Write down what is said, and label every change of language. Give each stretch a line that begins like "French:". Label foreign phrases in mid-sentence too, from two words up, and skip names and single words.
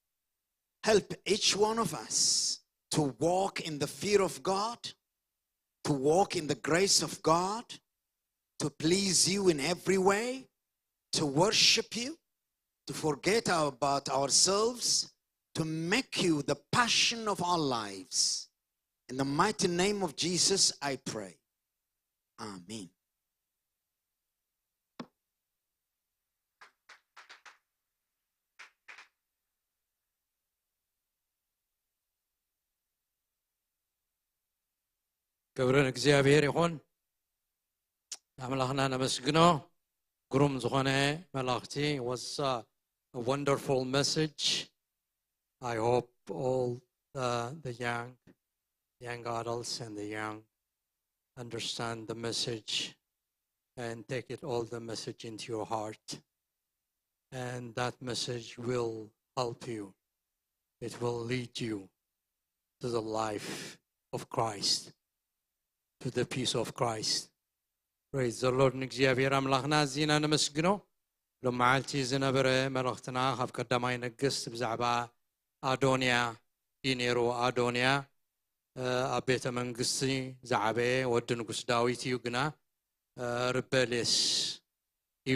English: Help each one of us to walk in the fear of God, to walk in the grace of God, to please you in every way, to worship you, to forget about ourselves, to make you the passion of our lives. In the mighty name of Jesus, I pray. Amen.
Tigrinya: ክብርን እግዚአብሔር ይሁን አምላክና ነመስግኖ ግሩም ዝኾነ መላእክቲ
English: was a wonderful message. I hope all the young adults and the young understand the message and take it all the message into your heart, and that message will help you. It will lead you to the life of Christ, to the peace of Christ. Praise the Lord.
Tigrinya: እግዚአብሔር አምላክና ዚና ነመስግኖ ለማዓልቲ ዝነበረ መልእክትና ካብ ቀዳማይ ነገስት ብዛዕባ አዶንያ ኢኔሮ አዶንያ ኣብ ቤተ መንግስቲ ዝዓበየ ወዲ ንጉስ ዳዊት እዩ ግና ርበሌስ እዩ